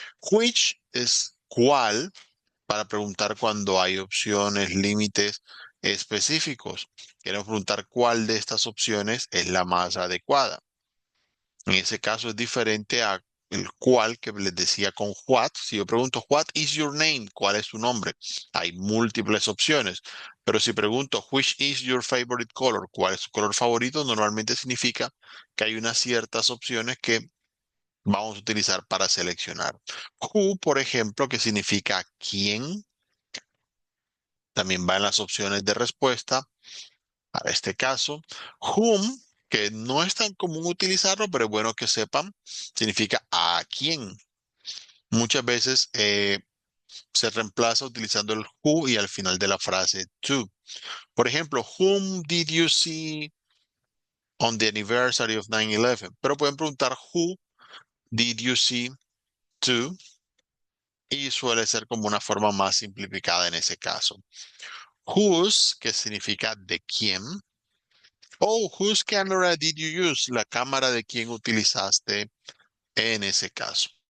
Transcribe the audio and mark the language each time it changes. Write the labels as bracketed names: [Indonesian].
[Spanish] Which es cuál para preguntar cuando hay opciones, límites específicos. Queremos preguntar cuál de estas opciones es la más adecuada. En ese caso es diferente a el cual que les decía con what. Si yo pregunto, [English] what is your name? [Spanish] ¿Cuál es tu nombre? Hay múltiples opciones. Pero si pregunto, [English] which is your favorite color? [Spanish] ¿Cuál es tu color favorito? Normalmente significa que hay unas ciertas opciones que vamos a utilizar para seleccionar. Who, por ejemplo, que significa quién, también va en las opciones de respuesta. Para este caso, whom, que no es tan común utilizarlo, pero es bueno que sepan, significa a quién. Muchas veces se reemplaza utilizando el who y al final de la frase to. Por ejemplo, [English] whom did you see on the anniversary of 9/11? [Spanish] Pero pueden preguntar [English] who did you see to [Spanish] y suele ser como una forma más simplificada en ese caso. Whose, que significa de quién. [English] Oh, whose camera did you use? [Spanish] La cámara de quién utilizaste en ese caso.